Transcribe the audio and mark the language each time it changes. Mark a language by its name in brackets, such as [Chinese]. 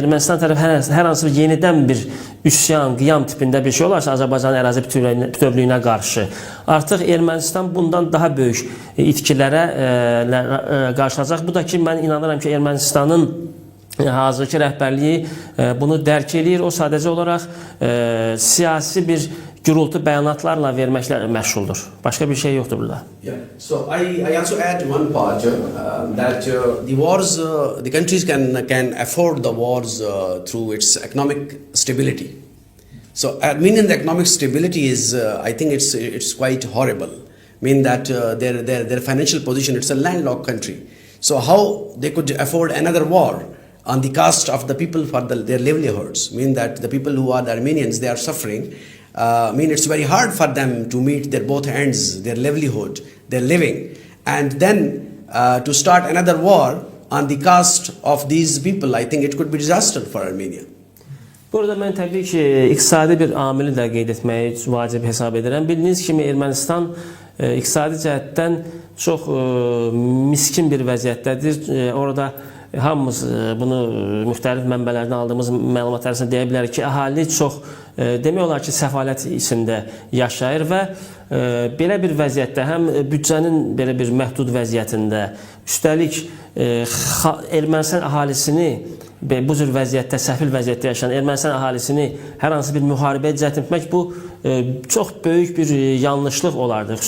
[Azerbaijani] Ermənistan tərəf hər hansı bir yenidən bir üsyan, qiyam tipində bir şey olarsa Azərbaycanın ərazi bütövlüyünə qarşı, artıq Ermənistan bundan daha böyük itkilərə qarşılayacaq. Bu da ki, mən inanıram ki, Ermənistanın hazırki rəhbərliyi bunu dərk eləyir. O sadəcə olaraq siyasi bir gürültü bəyanatlarla verməklə məşğuldur. Başqa bir şey yoxdur burada. Yeah. [English] So I also add one part that the wars, the countries can afford the wars through its economic stability. So Armenian economic stability is, I think it's quite horrible. Mean that their financial position, it's a landlocked country. So how they could afford another war? on the cost of the people for their livelihoods. Mean that the people who are the Armenians, they are suffering. Mean it's very hard for them to meet their both ends, their livelihood, their living, and then to start another war on the cost of these people. I think it could be disaster for Armenia. [Azerbaijani] Burada mən təbii ki, iqtisadi bir amili də qeyd etməyi vacib hesab edirəm. Bildiyiniz kimi Ermənistan iqtisadi cəhətdən çox miskin bir vəziyyətdədir. Orada hamımız bunu müxtəlif mənbələrdən aldığımız məlumatlar arasında deyə bilərik ki, əhali çox demək olar ki, səfalət içində yaşayır və belə bir vəziyyətdə həm büdcənin belə bir məhdud vəziyyətində, üstəlik Ermənistan əhalisini bu cür vəziyyətdə, səfil vəziyyətdə yaşayan Ermənistan əhalisini hər hansı bir müharibəyə cəhd etmək bu çox böyük bir yanlışlıq olardı.